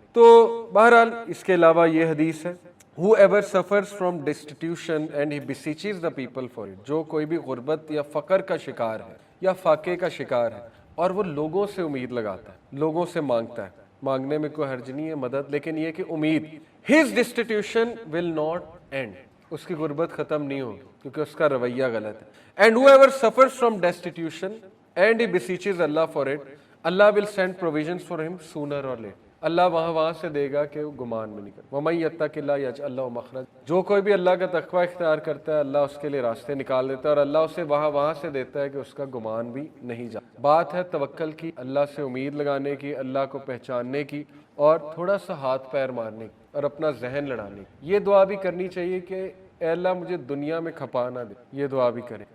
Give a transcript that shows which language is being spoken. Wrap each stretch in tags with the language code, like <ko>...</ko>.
<ur>تو بہرحال اس کے علاوہ یہ حدیث ہے</ur> <en>whoever suffers from destitution and he beseeches the people for it،</en> <ur>جو کوئی بھی غربت یا فقر کا شکار ہے یا فاقے کا شکار ہے اور وہ لوگوں سے امید لگاتا ہے، لوگوں سے مانگتا ہے، مانگنے میں کوئی حرج نہیں ہے مدد، لیکن یہ کہ امید،</ur> <en>his destitution will not end،</en> <ur>اس کی غربت ختم نہیں ہوگی کیونکہ اس کا رویہ غلط ہے.</ur> <en>and whoever suffers from destitution and he beseeches Allah for it، Allah will send provisions for him sooner or later.</en> <ur>اللہ وہاں سے دے گا کہ وہ گمان میں نہیں کرے.</ur> <ar>وَمَن يَتَّقِ اللَّهَ يَجْعَل لَّهُ مَخْرَجًا،</ar> <ur>جو کوئی بھی اللہ کا تقوی اختیار کرتا ہے اللہ اس کے لیے راستے نکال دیتا ہے، اور اللہ اسے وہاں سے دیتا ہے کہ اس کا گمان بھی نہیں جاتا. بات ہے توکل کی، اللہ سے امید لگانے کی، اللہ کو پہچاننے کی، اور تھوڑا سا ہاتھ پیر مارنے کی اور اپنا ذہن لڑانے کی. یہ دعا بھی کرنی چاہیے کہ اے اللہ مجھے دنیا میں کھپا نہ دے. یہ دعا بھی کریں.</ur>